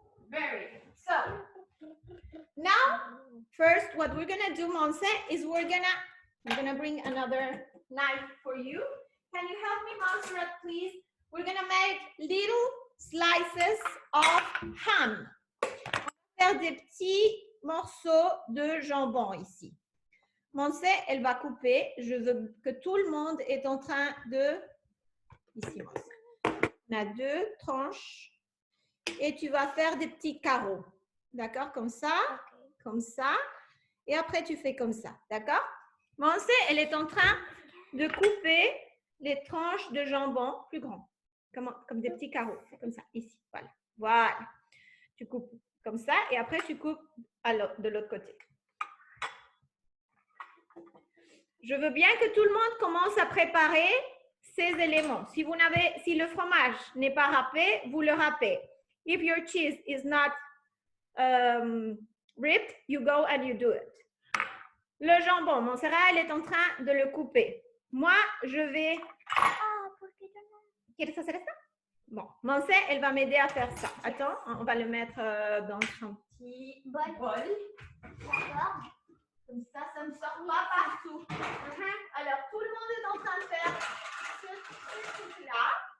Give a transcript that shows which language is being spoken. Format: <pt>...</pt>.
<en>Very good. So now, first, what we're gonna do, Monse, is I'm gonna bring another knife for you. Can you help me, Montserrat, please? We're gonna make little slices of ham.</en> <fr>On va faire des petits morceaux de jambon ici. Monse, elle va couper. Je veux que tout le monde est en train de... Ici, Monse. On a 2 tranches. Et tu vas faire des petits carreaux. D'accord? Comme ça, comme ça. Et après, tu fais comme ça. D'accord? Monse, elle est en train de couper les tranches de jambon plus grands. Comme des petits carreaux. Comme ça, ici. Voilà. Voilà. Tu coupes comme ça. Et après, tu coupes de l'autre côté. Je veux bien que tout le monde commence à préparer ces éléments. Si le fromage n'est pas râpé, vous le râpez.</fr> <en>If your cheese is not ripped, you go and you do it.</en> <fr>Le jambon, Montserrat, elle est en train de le couper. Moi, je vais...</fr> <es>¿Quieres hacer esto?</es> <fr>Bon, Monse, elle va m'aider à faire ça. Attends, on va le mettre dans un petit bol. D'accord. Comme ça ne sort pas partout. Alors, tout le monde est en train de faire ce truc-là.</fr>